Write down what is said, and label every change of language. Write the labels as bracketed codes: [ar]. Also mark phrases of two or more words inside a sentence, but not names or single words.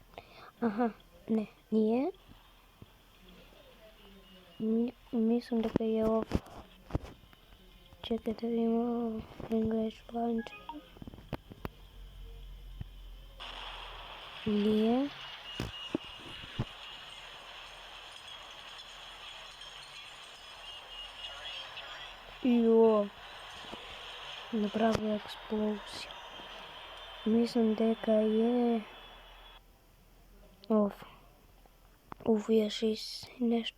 [sr] Aha, ne, nije. Mislim da je ovo. Čekaj da vidimo [en] English launcher. [sr] Nije. Jo. [mk] Направо експлозија. Мислам дека е овие 6 нешто.